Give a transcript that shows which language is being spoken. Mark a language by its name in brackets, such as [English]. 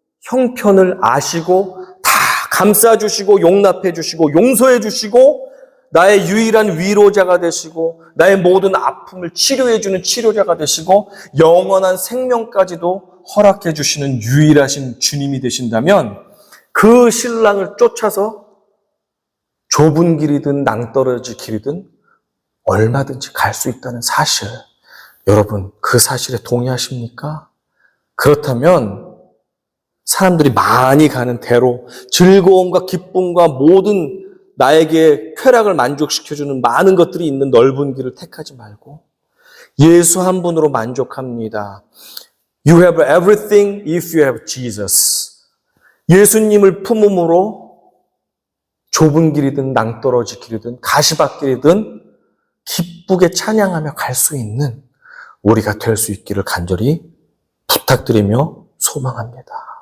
[Korean] 형편을 아시고 다 감싸주시고 용납해주시고 용서해주시고 나의 유일한 위로자가 되시고 나의 모든 아픔을 치료해주는 치료자가 되시고 영원한 생명까지도 허락해주시는 유일하신 주님이 되신다면 그 신랑을 쫓아서 좁은 길이든 낭떠러지 길이든 얼마든지 갈 수 있다는 사실, 여러분 그 사실에 동의하십니까? 그렇다면 사람들이 많이 가는 대로 즐거움과 기쁨과 모든 나에게 쾌락을 만족시켜주는 많은 것들이 있는 넓은 길을 택하지 말고 예수 한 분으로 만족합니다. [English] You have everything if you have Jesus. [Korean] 예수님을 품음으로 좁은 길이든 낭떠러지 길이든 가시밭길이든 기쁘게 찬양하며 갈 수 있는 우리가 될 수 있기를 간절히 부탁드리며 소망합니다.